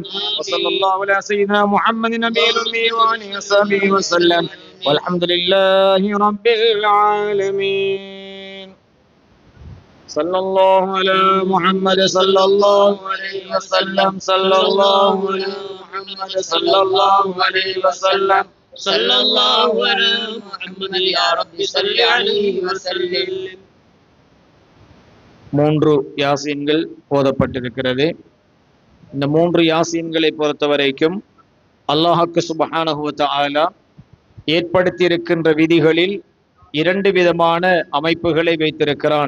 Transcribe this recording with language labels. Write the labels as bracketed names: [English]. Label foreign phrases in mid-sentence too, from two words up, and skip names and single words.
[Arabic] وصلى الله على سيدنا محمد نبي الأمي وآله وصحبه وسلم والحمد لله رب العالمين. صلى الله على محمد صلى الله عليه وسلم صلى الله على محمد صلى الله عليه وسلم صلى الله على محمد يا رب صل عليه وسلم. [Tamil] மூன்று யாசீன்கள் போதப்பட்டிருக்கிறது. இந்த மூன்று யாசீன்களை பொறுத்தவரைக்கும் அல்லாஹ்வுக்கு [Arabic] سبحانه وتعالى [Tamil] ஏற்படுத்தியிருக்கின்ற விதிகளில் இரண்டு விதமான அமைப்புகளை வைத்திருக்கிறான்.